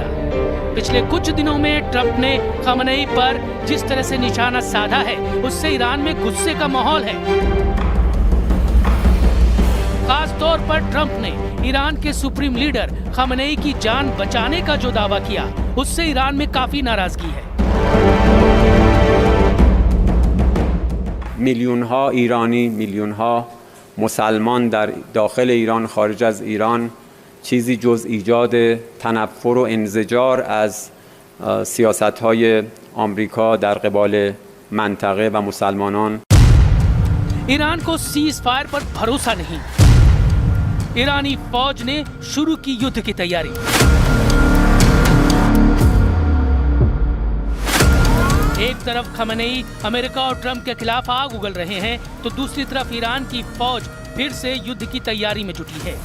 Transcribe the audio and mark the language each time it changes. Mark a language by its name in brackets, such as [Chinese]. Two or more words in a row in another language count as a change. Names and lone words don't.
[Hindi] पिछले कुछ दिनों में ट्रंप ने खामेनी पर जिस तरह से निशाना साधा है, उससे ईरान में गुस्से का माहौल है। खास तौर पर ट्रंप ने ईरान के सुप्रीम लीडर खामेनी की जान बचाने का जो दावा किया, उससे ईरान में काफी नाराजगी है। [Persian] میلیون‌ها ایرانی، میلیون‌ها مسلمان در داخل ایران، خارج از ایران چیزی جز ایجاد تنفر و انزجار از سیاست‌های آمریکا در قبال منطقه و مسلمانان. [Hindi] ईरान को सीज फायर पर भरोसा नहीं। ईरानी फौज ने शुरू की युद्ध की तैयारी। एक तरफ खामेनी अमेरिका और ट्रंप के खिलाफ आग उगल रहे हैं, तो दूसरी तरफ ईरान की फौज फिर से युद्ध की तैयारी में जुटी है।